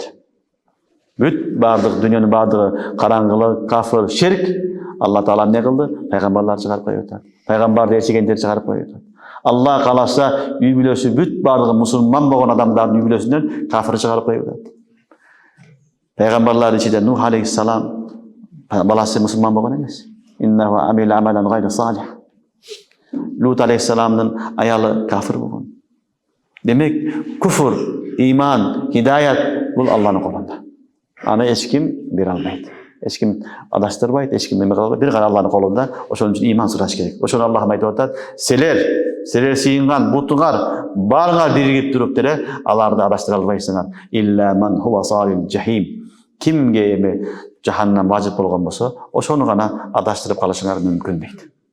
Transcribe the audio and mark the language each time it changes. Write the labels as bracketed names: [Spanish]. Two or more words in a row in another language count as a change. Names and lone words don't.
[Kyrgyz] Бүт бардык дүйнөнүн бардыгы караңгылык, кафыр, ширк Алла Таала эмне кылды? Пайгамбарларды чыгарып коюп атат. Пайгамбарды ээрчигендерди чыгарып коюп атат. Allah кааласа үй бүлөсү бүт бардыгы мусулман болгон адамдардын үй бүлөсүнөн кафырды чыгарып коюп атат. Пайгамбарлар ичинде Нух алейхиссалам баласы мусулман болгон эмес. [Arabic] إنه عمل عملا غير صالح. [Kyrgyz] Lut алейхиссаламдын аялы кафыр болгон. Демек, куфр, иман, хидаят бул Алланын колунда. Аны эч ким бере албайт. Эч ким адаштырбайт, эч ким эме кыла албайт. Бир гана Алланын колунда. Ошон үчүн иман сураш керек. Ошону Аллахым айтып атат. Силер сыйынган бутуңар баарыңар биригип туруп деле аларды адаштыра албайсыңар. [Arabic] إلا من هو صال الجحيم. [Kyrgyz] Кимге эми жаханнам важип болгон болсо, ошону гана адаштырып калышыңар мүмкүн дейт.